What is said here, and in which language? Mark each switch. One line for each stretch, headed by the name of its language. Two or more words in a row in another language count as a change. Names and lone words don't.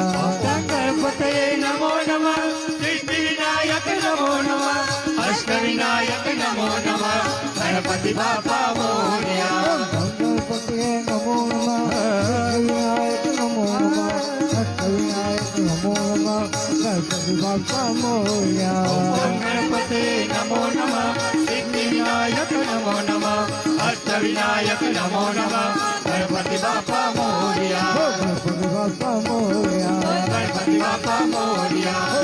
Sanskrit: गणपतये नमो नमः सिद्धिविनायक नमो नमः अष्टविनायक नमो नमः
Marathi: गणपति बापा मोरया
Sanskrit: गणपतये नमो नमः विघ्नविनायक नमो नमः બાપા ઓમ
Marathi: મોર્યા
Sanskrit: गणपते नमो नमः सिद्धि विनायक नमो नमः अष्ट विनायक नमो नमः અષ્ટ વિનાયક નમો નમઃ
Marathi: गणपति बाप्पा मोरया गणपति बाप्पा मोरया गणपति बाप्पा मोरया